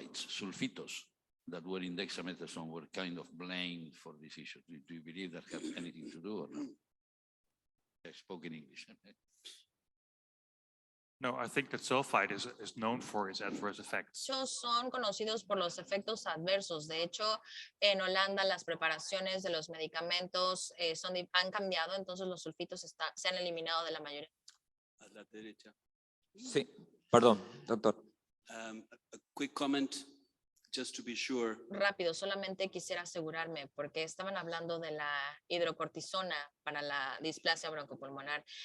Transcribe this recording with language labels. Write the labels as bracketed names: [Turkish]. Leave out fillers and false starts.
[English] sulfitos that were in dexamethasone were kind of blamed for this issue. Do you believe that has anything to do or not? I spoke in English. No, I think that sulfite is known for its adverse effects. [Spanish] Muchos son conocidos por los efectos adversos. De hecho, en Holanda las preparaciones de los medicamentos han cambiado, entonces los sulfitos se han eliminado de la mayoría. A la derecha. Sí, perdón, doctor. [English] A quick comment, just to be sure. [Spanish] Rápido, solamente quisiera asegurarme, porque estaban hablando de la hidrocortisona para la displasia broncopulmonar.